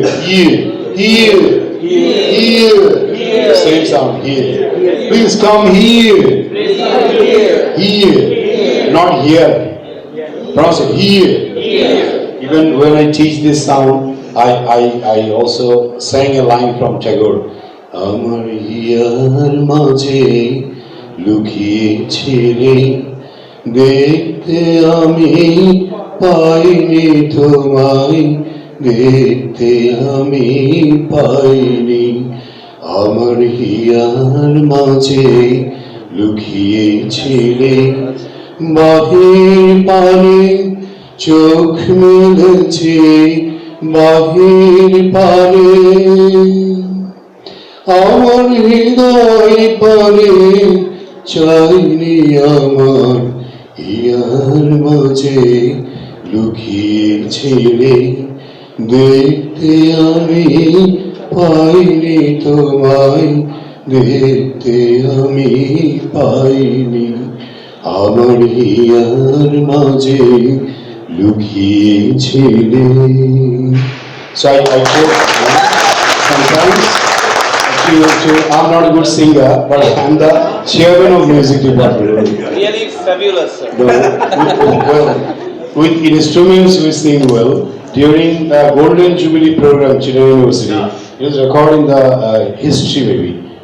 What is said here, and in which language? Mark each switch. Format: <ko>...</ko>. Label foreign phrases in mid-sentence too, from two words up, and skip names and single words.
<en>Here. Same sound, here. Please come here. Here. Not here. Pronounce it, here. Even when I teach this sound, I also sang a line from Tagore.</en> <bn>আমার হিয়ার মাঝে লুকিয়েছে রে দেখতে আমি পাইনি তোমায় দেখতে আমি পাইনি আমার হিয়ার মাঝে লুকিয়েছে রে বাহির পানে চোখ মেলেছে বাহির পারে আমার হৃদয় পারে চাইনি আমার হিয়ার মাঝে লুকিয়েছিলে দেখতে আমি পাইনি তোমায় দেখতে আমি পাইনি আমার হিয়ার মাঝে লুকিয়েছিলে।</bn> <en>So I quote sometimes I'm not a good singer, but I'm the chairman of music department. Really fabulous, sir. Well, with instruments we sing well. During the Golden Jubilee program, Chennai University, it was recording the history maybe.</en>